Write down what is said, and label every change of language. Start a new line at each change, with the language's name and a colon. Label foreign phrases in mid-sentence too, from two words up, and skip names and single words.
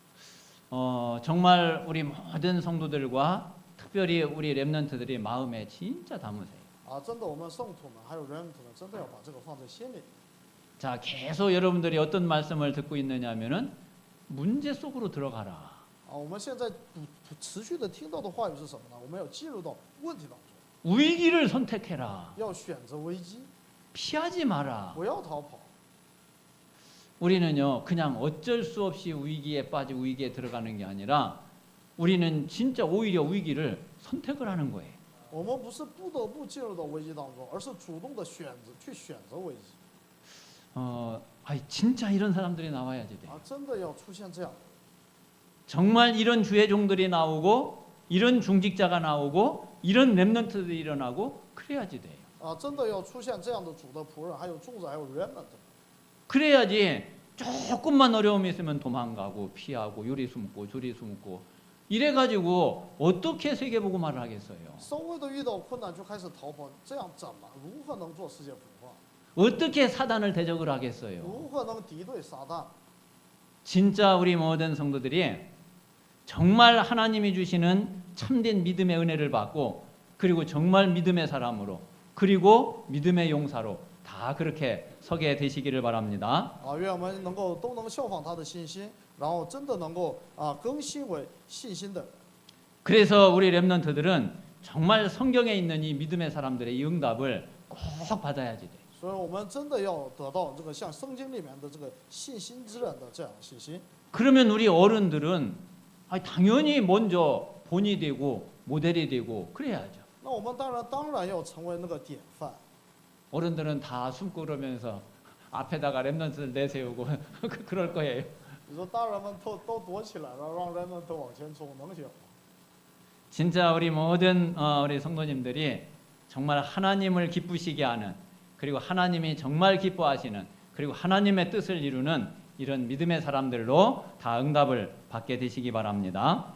Korean: 정말 우리 모든 성도들과 특별히 우리 렘넌트들이 마음에 진짜 담으세요.
Chinese: 真的，我们圣徒们还有人们真的要把这个放在心里。
Korean: 자, 계속 여러분들이 어떤 말씀을 듣고 있느냐면은 문제 속으로 들어가라.
Chinese: 我们现在持续的听到的话语是什么呢？我们要进入到问题当中，
Korean: 위기를 선택해라.
Chinese: 要选择危机，
Korean: 피하지 마라.
Chinese: 不要逃跑。
Korean: 우리는요 그냥 어쩔 수 없이 위기에 빠지고 위기에 들어가는 게 아니라 우리는 진짜 오히려 위기를 선택을 하는 거예요.
Chinese: 我们不是不得不进入到危机当中，而是主动的选择危机。
Korean: 진짜 이런 사람들이 나와야지 돼.
Chinese: 真的要出现这样。
Korean: 정말 이런 주의 종들이 나오고 이런 중직자가 나오고 이런 렘넌트들이 일어나고 그래야지 돼요.
Chinese: 真的要出现这样的主的仆人，还有众子，还有人们。
Korean: 그래야지 조금만 어려움이 있으면 도망가고 피하고 요리 숨고 조리 숨고 이래가지고 어떻게 세계복음화를 하겠어요?
Chinese: 稍微的遇到困难就开始逃跑，这样如何能做世界福音化？
Korean: 어떻게 사단을 대적을 하겠어요?
Chinese: 如何能敌对撒旦？
Korean: 진짜 우리 모든 성도들이 정말 하나님이 주시는 참된 믿음의 은혜를 받고 그리고 정말 믿음의 사람으로 그리고 믿음의 용사로 다 그렇게 서게 되시기를 바랍니다.
Chinese: 愿我们都能效仿他的信心，然后真的能够更新为信心的人。
Korean: 그래서 우리 렘넌트들은 정말 성경에 있는 이 믿음의 사람들의 이 응답을 꼭 받아야지 돼.
Chinese: 所以我们真的要得到这个像圣经里面的这个信心之人的这样的信心。
Korean: 그러면 우리 어른들은 당연히 먼저 본이 되고 모델이 되고 그래야죠.
Chinese: 那我们当然要成为那个典范。
Korean: 어른들은 다 숨고 그러면서 앞에다가 렘넌트를 내세우고 그럴 거예요.
Chinese: 你说大人们都躲起来了，让人们都往前冲，能行吗？
Korean: 진짜 우리 모든 우리 성도님들이 정말 하나님을 기쁘시게 하는 그리고 하나님이 정말 기뻐하시는 그리고 하나님의 뜻을 이루는 이런 믿음의 사람들로 다 응답을 받게 되시기 바랍니다.